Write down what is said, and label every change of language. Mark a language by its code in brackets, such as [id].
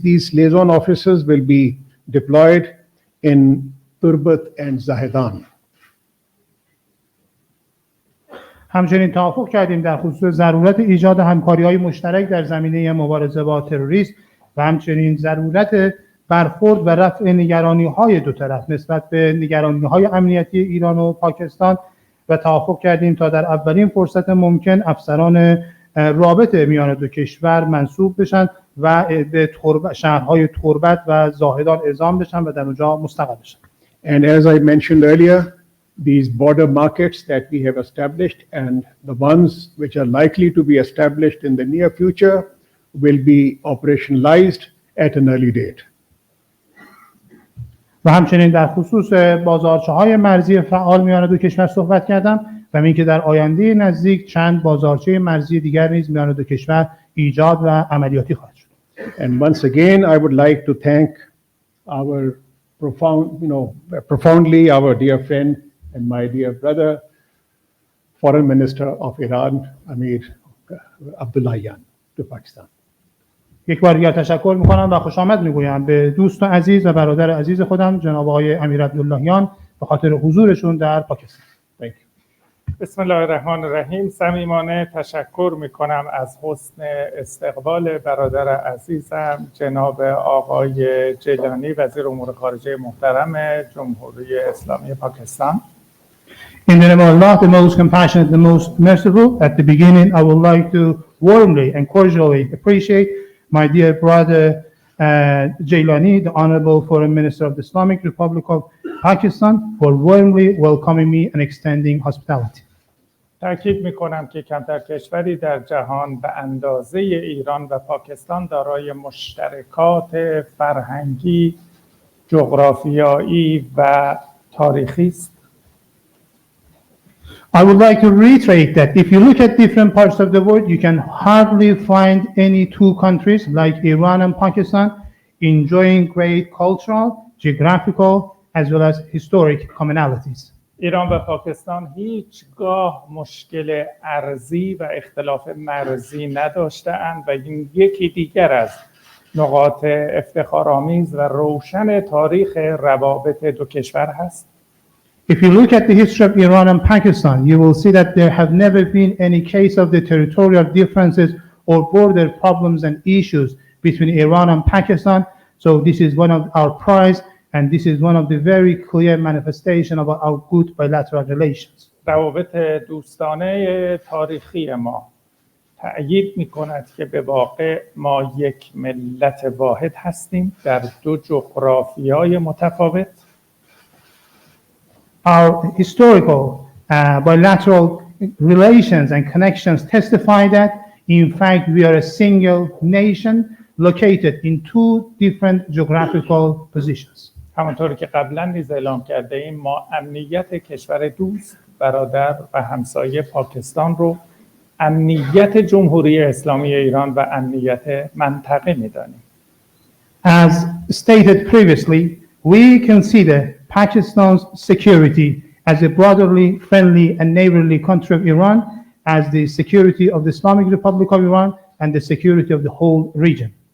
[en] These liaison officers will be deployed in Turbat and Zahedan. [fa] همچنین توافق کردیم در خصوص ضرورت ایجاد همکاری‌های مشترک در زمینه مبارزه با تروریسم و همچنین ضرورت برخورد و رفع نگرانی‌های دو طرف نسبت به نگرانی‌های امنیتی ایران و پاکستان و توافق کردیم تا در اولین فرصت ممکن افسران رابطه میان دو کشور منسوب بشن و به شهرهای تربت و زاهدان اعزام بشن و در اونجا مستقر بشن. [en] And as I mentioned earlier, these border markets that we have established and the ones which are likely to be established in the near future will be operationalized at an early date. [fa] و همچنین در خصوص بازارچه‌های مرزی فعال میان دو کشور صحبت کردم و اینکه در آینده نزدیک چند بازارچه مرزی دیگر نیز میان دو کشور ایجاد و عملیاتی خواهد شد. [en] And once again, I would like to thank our profoundly our dear friend and my dear brother, Foreign Minister of Iran, Amir Abdullahian, to Pakistan. [fa] یک بار دیگر تشکر میکنم و خوش آمد میگویم به دوست عزیز و برادر عزیز خودم جناب آقای امیر عبداللهیان به خاطر حضورشون در پاکستان. [en] Thank you. [ar] بسم الله الرحمن الرحیم. [fa] صمیمانه تشکر میکنم از حسن استقبال برادر عزیزم جناب آقای جیلانی وزیر امور خارجه محترم جمهوری اسلامی پاکستان. [en] In the name of Allah, the most compassionate, the most merciful, at the beginning I would like to warmly and cordially appreciate my dear brother Jailani, the Honorable Foreign Minister of the Islamic Republic of Pakistan, for warmly welcoming me and extending hospitality. [fa] تأکید میکنم که کمتر کشوری در جهان به اندازه ایران و پاکستان دارای مشترکات فرهنگی، جغرافیایی و تاریخی است. [en] I would like to reiterate that if you look at different parts of the world, you can hardly find any two countries like Iran and Pakistan enjoying great cultural, geographical, as well as historic commonalities. [fa] ایران و پاکستان هیچگاه مشکل ارضی و اختلاف مرزی نداشته‌اند و این یکی دیگر از نقاط افتخارآمیز و روشن تاریخ روابط دو کشور هست. [en] If you look at the history of Iran and Pakistan, you will see that there have never been any case of the territorial differences or border problems and issues between Iran and Pakistan. So this is one of our prides, and this is one of the very clear manifestation of our good bilateral relations. [fa] روابط دوستانه تاریخی ما تأیید می‌کند که به واقع ما یک ملت واحد هستیم در دو جغرافیای متفاوت. [en] Our historical bilateral relations and connections testify that, in fact, we are a single nation located in two different geographical positions. [fa] همانطور که قبلا نیز اعلام کرده ایم ما امنیت کشور دوست، برادر و همسایه پاکستان رو امنیت جمهوری اسلامی ایران و امنیت منطقه می‌دانیم. [en] As stated previously, we consider Pakistan's security as a brotherly, friendly, and neighborly country of Iran, as the security of the Islamic Republic of Iran and the security of the whole region.